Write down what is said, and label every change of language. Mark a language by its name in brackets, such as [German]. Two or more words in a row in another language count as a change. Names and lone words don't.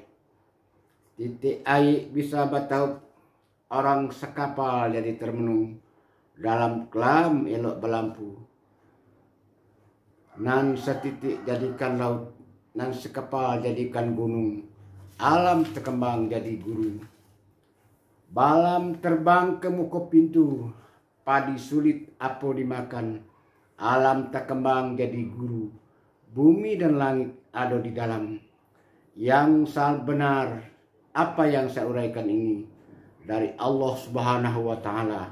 [Minangkabau] Titik air bisa bataup, orang sekapal jadi termenung, dalam kelam elok berlampu. Nan setitik jadikan laut, nan sekapal jadikan gunung, alam terkembang jadi guru. Balam terbang ke muka pintu, padi sulit apa dimakan, alam terkembang jadi guru. [Indonesian] Bumi dan langit ada di dalam. Yang sal benar, apa yang saya uraikan ini dari [Arabic] الله سبحانه وتعالى.